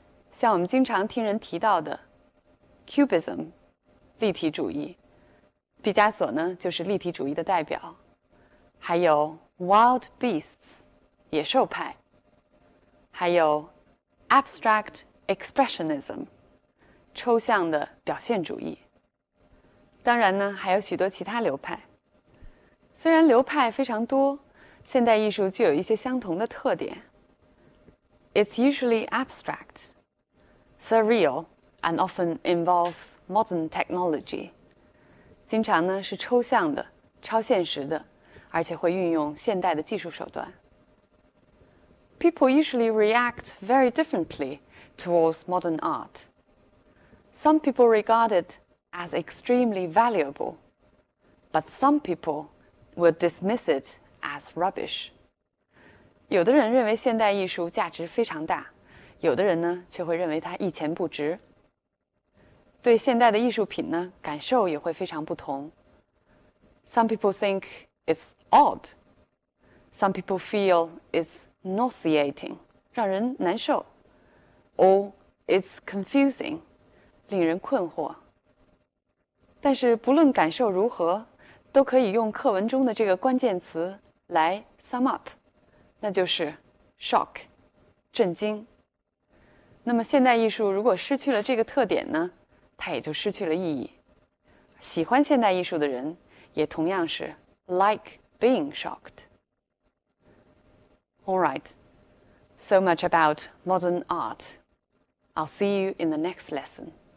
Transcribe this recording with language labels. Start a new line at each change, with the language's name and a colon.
Chinese: 像我们经常听人提到的 Cubism 立体主义，毕加索呢就是立体主义的代表，还有
English: Wild Beasts
Chinese: 野兽派，还有
English: Abstract Expressionism
Chinese: 抽象的表现主义。当然呢，还有许多其他流派。虽然流派非常多，现代艺术具有一些相同的特点。
English: It's usually abstract, surreal, and often involves modern technology.
Chinese: 经常呢是抽象的、超现实的，而且会运用现代的技术手段。
English: People usually react very differently towards modern art. Some people regard it as extremely valuable, but some people will dismiss it as rubbish.
Chinese: 有的人认为现代艺术价值非常大，有的人呢却会认为它一钱不值。对现代的艺术品呢，感受也会非常不同。
English: Some people think it's odd. Some people feel it's nauseating,
Chinese: 让人难受。
English: Or it's confusing,
Chinese: 令人困惑。但是不论感受如何，都可以用课文中的这个关键词来
English: sum up，
Chinese: 那就是 shock， 震惊。那么现代艺术如果失去了这个特点呢，它也就失去了意义。喜欢现代艺术的人也同样是
English: like being shocked. All right, so much about modern art. I'll see you in the next lesson.